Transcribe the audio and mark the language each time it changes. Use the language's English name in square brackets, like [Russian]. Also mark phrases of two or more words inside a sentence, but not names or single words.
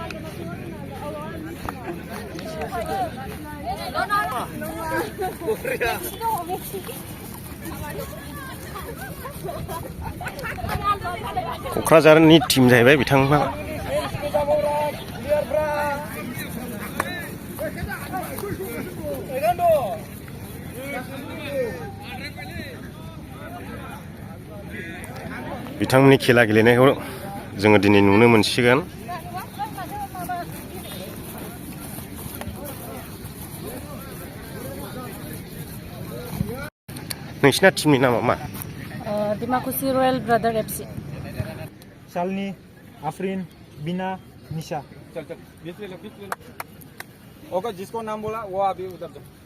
[Bodo] क'क्राझारनि टिम जाहैबाय बिथांमोना बिथांमोननि खेला गेलेनायखौ जोङो दिनै नुनो मोनसिगोन नोंसिना टिमनि नामा मा दिमाकुसि रयेल ब्रादार एफसी शालिनी आफरीन बीना निशा [Hindi] चल चल बीच ले लो ओके जिसको नाम बोला वो अभी उधर जाओ